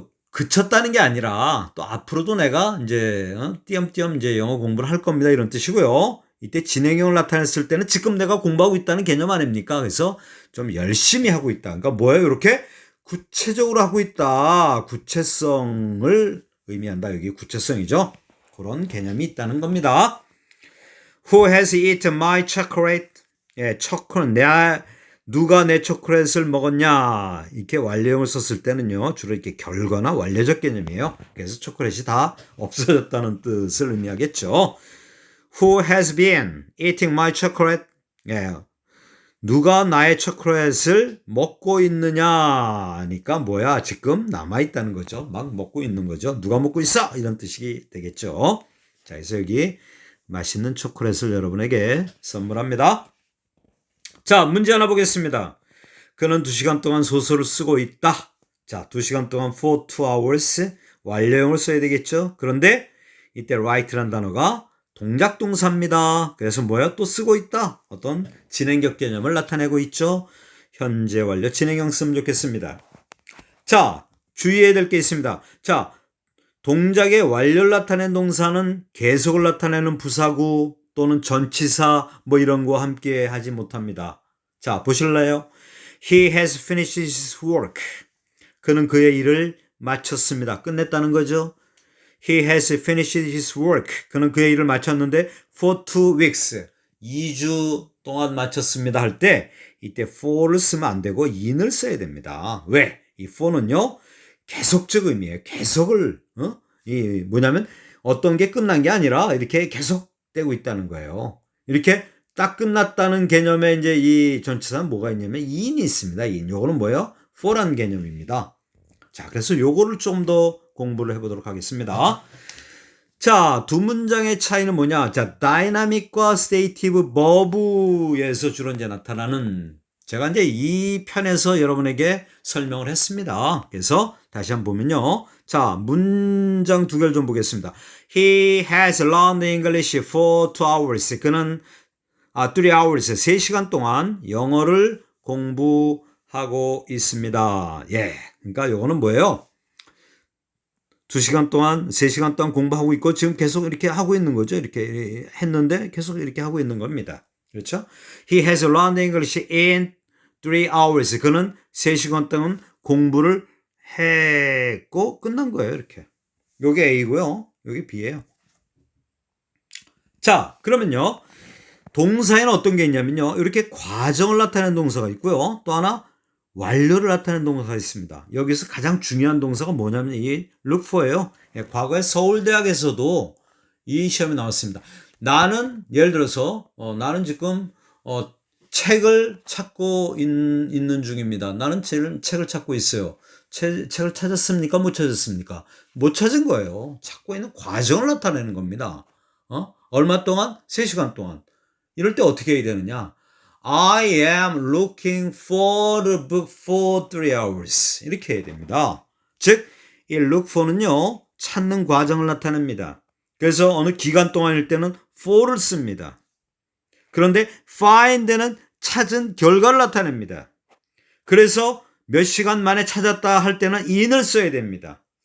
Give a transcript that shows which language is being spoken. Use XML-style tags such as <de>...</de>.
<ko>그쳤다는 게 아니라 또 앞으로도 내가 이제 띄엄띄엄 이제 영어 공부를 할 겁니다. 이런 뜻이고요. 이때 진행형을 나타냈을 때는 지금 내가 공부하고 있다는 개념 아닙니까? 그래서 좀 열심히 하고 있다. 그러니까 뭐예요? 이렇게 구체적으로 하고 있다. 구체성을 의미한다. 여기 구체성이죠. 그런 개념이 있다는 겁니다.</ko> <en>Who has eaten my chocolate?</en> <ko>초콜릿. 누가 내 초콜릿을 먹었냐? 이렇게 완료형을 썼을 때는요, 주로 이렇게 결과나 완료적 개념이에요. 그래서 초콜릿이 다 없어졌다는 뜻을 의미하겠죠.</ko> <en>Who has been eating my chocolate?</en> <ko>누가 나의 초콜릿을 먹고 있느냐니까 뭐야? 지금 남아있다는 거죠. 막 먹고 있는 거죠. 누가 먹고 있어? 이런 뜻이 되겠죠. 자, 그래서 여기 맛있는 초콜릿을 여러분에게 선물합니다. 자, 문제 하나 보겠습니다. 그는 2시간 동안 소설을 쓰고 있다. 자, 2시간 동안</ko> <en>for 2 hours</en> <ko>완료형을 써야 되겠죠. 그런데 이때 write란 단어가 동작 동사입니다. 그래서 뭐야? 또 쓰고 있다. 어떤 진행격 개념을 나타내고 있죠. 현재 완료 진행형 쓰면 좋겠습니다. 자, 주의해야 될 게 있습니다. 자, 동작의 완료를 나타낸 동사는 계속을 나타내는 부사구 또는 전치사 뭐 이런 거 함께 하지 못합니다. 자, 보실래요?</ko> <en>He has finished his work.</en> <ko>그는 그의 일을 마쳤습니다. 끝냈다는 거죠.</ko> <en>He has finished his work.</en> <ko>그는 그의 일을 마쳤는데</ko> <en>for 2 weeks.</en> <ko>2주 동안 마쳤습니다 할 때 이때 for를 쓰면 안 되고 in을 써야 됩니다. 왜? 이 for는요. 계속적 의미예요. 계속을 이 뭐냐면 어떤 게 끝난 게 아니라 이렇게 계속되고 있다는 거예요. 이렇게 딱 끝났다는 개념에 이제 이 전치사는 뭐가 있냐면 in이 있습니다. in. 요거는 뭐예요? for란 개념입니다. 자, 그래서 요거를 좀 더 공부를 해보도록 하겠습니다. 자, 두 문장의 차이는 뭐냐? 자, 다이나믹과 스테이티브 버브에서 주로 이제 나타나는 제가 이제 이 편에서 여러분에게 설명을 했습니다. 그래서 다시 한번 보면요. 자, 문장 두 개를 좀 보겠습니다.</ko> <en>He has learned English for 2 hours.</en> <ko>그는</ko> <en>3 hours,</en> <ko>3시간 동안 영어를 공부하고 있습니다. 예. 그러니까 요거는 뭐예요? 2시간 동안, 3시간 동안 공부하고 있고 지금 계속 이렇게 하고 있는 거죠. 이렇게 했는데 계속 이렇게 하고 있는 겁니다. 그렇죠?</ko> <en>He has learned English in 3 hours.</en> <ko>그는 3시간 동안 공부를 했고 끝난 거예요. 이렇게. 요게 A고요. 요게 B예요. 자, 그러면요. 동사에는 어떤 게 있냐면요. 이렇게 과정을 나타내는 동사가 있고요. 또 하나 완료를 나타내는 동사가 있습니다. 여기서 가장 중요한 동사가 뭐냐면 이 look for예요. 과거에 서울대학에서도 이 시험이 나왔습니다. 나는 예를 들어서 나는 지금 책을 찾고 있는 중입니다. 나는 책을 찾고 있어요. 책을 찾았습니까? 못 찾았습니까? 못 찾은 거예요. 찾고 있는 과정을 나타내는 겁니다. 얼마 동안? 3시간 동안. 이럴 때 어떻게 해야 되느냐?</ko> <en>I am looking for the book for 3 hours.</en> <ko>이렇게 해야 됩니다. 즉, 이 look for는요, 찾는 과정을 나타냅니다. 그래서 어느 기간 동안일 때는 for를 씁니다. 그런데 find는 찾은 결과를 나타냅니다. 그래서 몇 시간 만에 찾았다 할 때는 in을 써야 됩니다.</ko>